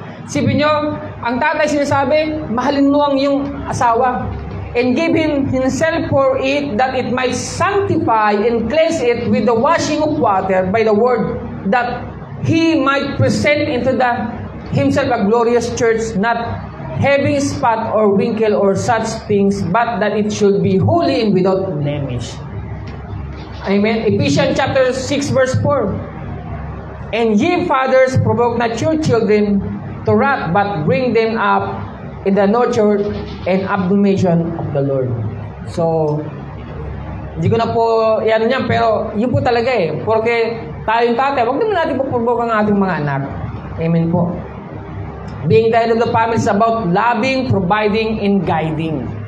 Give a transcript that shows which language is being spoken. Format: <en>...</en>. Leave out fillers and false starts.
<tl>Sipin nyo, ang tatay sinasabi, mahalin mo ang iyong asawa,</tl> <en>and give him himself for it, that it might sanctify and cleanse it with the washing of water by the word, that he might present into himself a glorious church, not having spot or wrinkle or such things, but that it should be holy and without blemish. Amen. Ephesians chapter 6 verse 4. And ye fathers, provoke not your children to wrath, but bring them up in the nurture and admonition of the Lord.</en> <tl>So, hindi ko na po yan yan, pero yun po talaga eh. Porque tayong tatay, huwag naman natin pupurbo ang ating mga anak. Amen po.</tl> <en>Being the head of the family is about loving, providing, and guiding.</en>